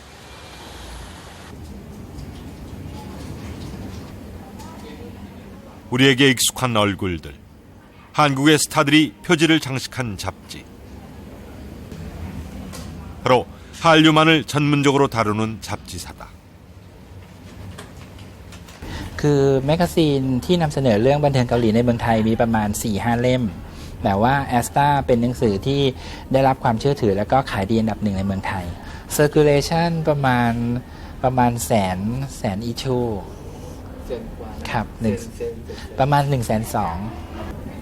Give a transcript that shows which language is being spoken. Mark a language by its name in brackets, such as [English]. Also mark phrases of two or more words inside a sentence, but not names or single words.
[Korean] 우리에게 익숙한 얼굴들. 한국의 스타들이 표지를 장식한 잡지. 바로 한류만을 전문적으로 다루는 잡지사다. [Thai] คือแมกกาซีนที่นำเสนอเรื่องบันเทิงเกาหลีในเมืองไทยมีประมาณ 4-5 เล่มแต่ว่าแอสตาเป็นหนังสือที่ได้รับความเชื่อถือและก็ขายดีอันดับหนึ่งในเมืองไทย Circulation ประมาณแสนอีชูครับประมาณ 120,000